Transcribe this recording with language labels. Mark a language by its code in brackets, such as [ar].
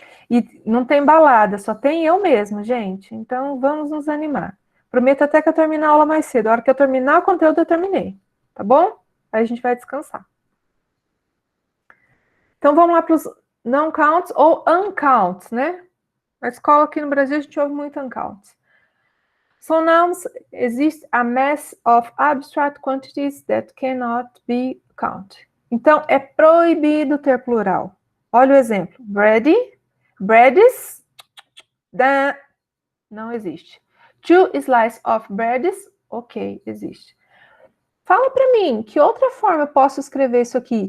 [pt] E não tem balada, só tem eu mesmo, gente. Então, vamos nos animar. Prometo até que eu termine a aula mais cedo. A hora que eu terminar o conteúdo, eu terminei. Tá bom? Aí a gente vai descansar. Então, vamos lá para os não counts ou uncounts, né? Na escola aqui no Brasil, a gente ouve muito uncounts. [en] So nouns, existe a mass of abstract quantities that cannot be counted. [pt] Então, é proibido ter plural. Olha o exemplo. Bread, breads, não existe. [en] Two slices of breads, [pt] ok, existe. Fala para mim, que outra forma eu posso escrever isso aqui?